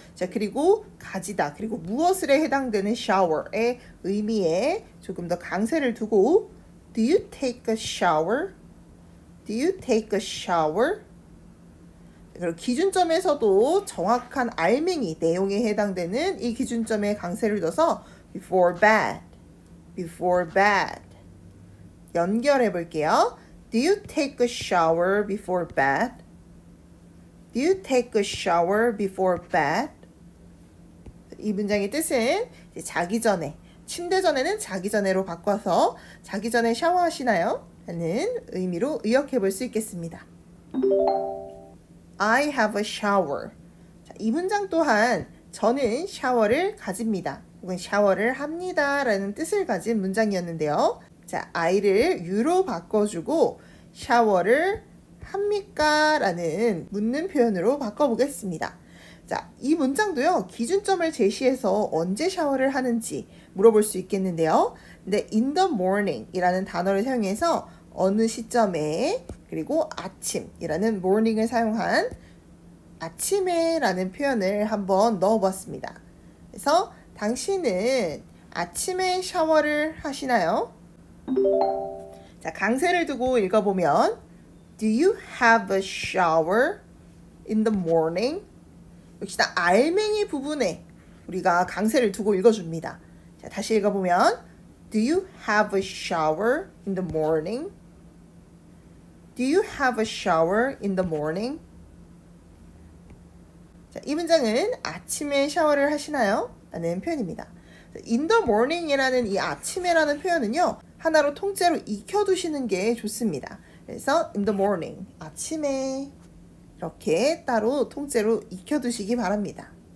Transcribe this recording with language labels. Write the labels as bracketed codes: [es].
[ko] 자, 그리고 가지다 그리고 무엇을에 해당되는 shower의 의미에 조금 더 강세를 두고 [en] Do you take a shower? Do you take a shower? [ko] 그리고 기준점에서도 정확한 알맹이 내용에 해당되는 이 기준점에 강세를 둬서 [en] before bed, before bed [ko] 연결해 볼게요. [en] Do you take a shower before bed? Do you take a shower before bed? [ko] 이 문장의 뜻은 자기 전에, 침대 전에는 자기 전에로 바꿔서 자기 전에 샤워하시나요? 라는 의미로 의역해 볼 수 있겠습니다. [en] I have a shower. [ko] 자, 이 문장 또한 저는 샤워를 가집니다. 혹은 샤워를 합니다. 라는 뜻을 가진 문장이었는데요. 자, I를 you로 바꿔주고 샤워를 합니까? 라는 묻는 표현으로 바꿔보겠습니다. 자, 이 문장도요, 기준점을 제시해서 언제 샤워를 하는지 물어볼 수 있겠는데요. 근데 [en] in the morning [ko] 이라는 단어를 사용해서 어느 시점에 그리고 아침이라는 morning을 사용한 아침에 라는 표현을 한번 넣어봤습니다. 그래서 당신은 아침에 샤워를 하시나요? 자, 강세를 두고 읽어보면 [en] Do you have a shower in the morning? [ko] 역시나 알맹이 부분에 우리가 강세를 두고 읽어줍니다. 자, 다시 읽어보면 [en] Do you have a shower in the morning? Do you have a shower in the morning? [ko] 자, 이 문장은 아침에 샤워를 하시나요? 라는 표현입니다. [en] In the morning [ko] 이라는 이 아침에라는 표현은요, 하나로 통째로 익혀두시는 게 좋습니다. 그래서 [en] in the morning, [ko] 아침에 이렇게 따로 통째로 익혀두시기 바랍니다.